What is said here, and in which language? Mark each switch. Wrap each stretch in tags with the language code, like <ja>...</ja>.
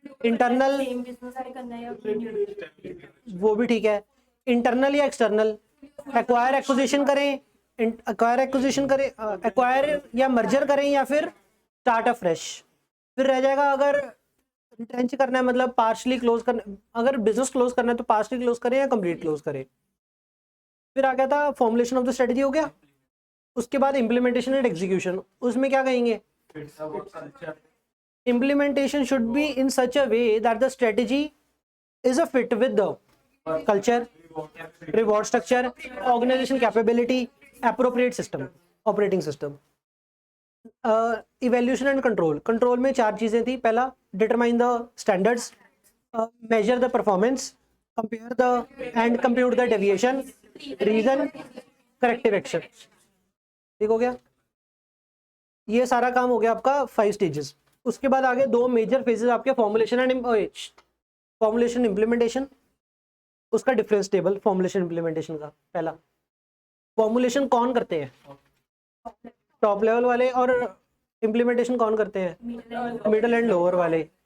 <hi>Internal वो भी ठीक है, इंटरनल या एक्सटर्नल, एक्वायर एक्विजिशन करें, एक्वायर या मर्जर करें या फिर स्टार्ट अ फ्रेश। फिर रह जाएगा अगर रिट्रेंच करना है मतलब पार्शली क्लोज करना, अगर बिजनेस क्लोज करना है तो पार्शली क्लोज करें या कंप्लीट क्लोज करें। फिर आ गया था फॉर्मुलेशन ऑफ द स्ट्रेटजी हो गया, उसके बाद इम्प्लीमेंटेशन एंड एग्जीक्यूशन, उसमें क्या कहेंगे,</hi> <en>implementation should be in such a way that the strategy is a fit with the culture, reward structure, organization capability, appropriate system, operating system, evaluation and control।</en> <hi>Control में 4 चीजें थी, पहला</hi> <en>determine the standards, measure the performance, compare the and compute the deviation, reason, corrective action।</en> <hi>ठीक हो गया, ये सारा काम हो गया आपका 5 स्टेजेस। उसके बाद आगे 2 मेजर फेजेस आपके फॉर्मुलेशन एंड फॉर्मुलेशन इंप्लीमेंटेशन, उसका डिफरेंस टेबल फॉर्मुलेशन इंप्लीमेंटेशन का। पहला फॉर्मुलेशन कौन करते हैं, टॉप लेवल वाले, और इंप्लीमेंटेशन कौन करते हैं, मिडिल एंड लोअर वाले।</hi>